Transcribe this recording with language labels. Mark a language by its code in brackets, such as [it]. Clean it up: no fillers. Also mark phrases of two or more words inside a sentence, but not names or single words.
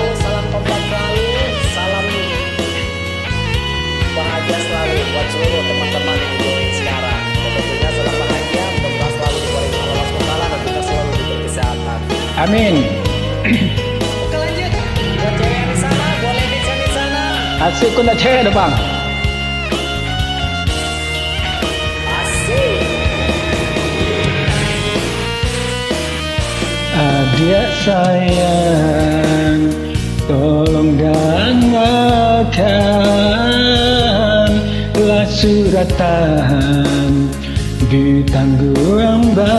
[id] Salam kompak selalu, salam bahagia selalu buat seluruh teman-teman yang join sekarang. Tentunya salam bahagia, mudah-mudahan selalu diberi Allah SWT dan kita selalu diberi kesehatan. Amin. Oke, lanjut. Buat cewek yang di sana, boleh di sana. Asyik kau nak cewek dah bang. Adik sayang, tolong dengarkanlah suratan di tangguang